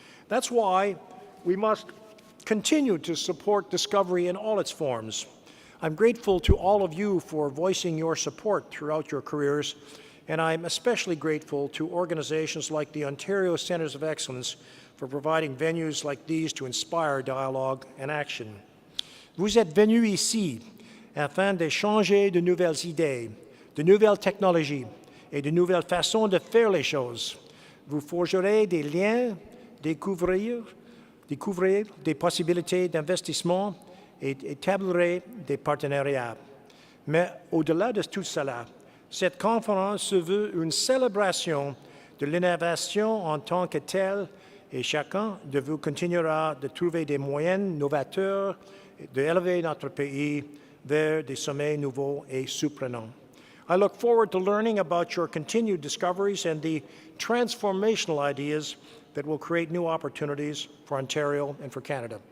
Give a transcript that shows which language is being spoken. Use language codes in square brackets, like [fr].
[en] That's why we must continue to support discovery in all its forms. I'm grateful to all of you for voicing your support throughout your careers, and I'm especially grateful to organizations like the Ontario Centres of Excellence for providing venues like these to inspire dialogue and action. [fr] Vous êtes venus ici afin d'échanger de nouvelles idées, de nouvelles technologies et de nouvelles façons de faire les choses. Vous forgerez des liens, découvrir des possibilités d'investissement et établir des partenariats. Mais au-delà de tout cela, cette conférence se veut une célébration de l'innovation en tant que telle et chacun de vous continuera de trouver des moyens novateurs d'élever notre pays vers des sommets nouveaux et surprenants. [en] I look forward to learning about your continued discoveries and the transformational ideas that will create new opportunities for Ontario and for Canada.